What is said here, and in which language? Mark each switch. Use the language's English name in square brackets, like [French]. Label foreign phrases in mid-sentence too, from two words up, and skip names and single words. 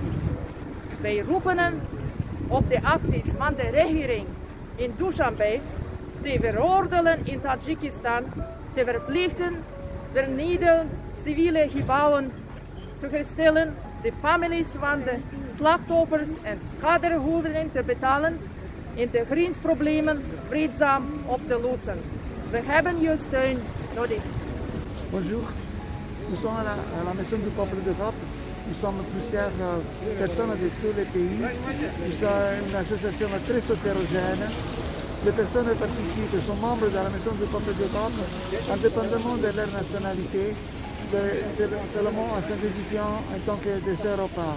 [Dutch] Wij roepen op de acties van de regering in Dushanbe te veroordelen in Tajikistan, te verplichten vernielde civiele gebouwen te herstellen, de families van de slachtoffers en schadevergoeding te betalen en de grensproblemen vreedzaam op te lossen. We hebben uw steun nodig. [French] Bonjour, nous sommes à la Maison du Peuple d'Europe. Nous sommes plusieurs personnes de tous les pays. Nous sommes une association très hétérogène. Les personnes participent sont membres de la Maison du Peuple d'Europe, indépendamment de leur nationalité, seulement en s'identifiant en tant que des Européens.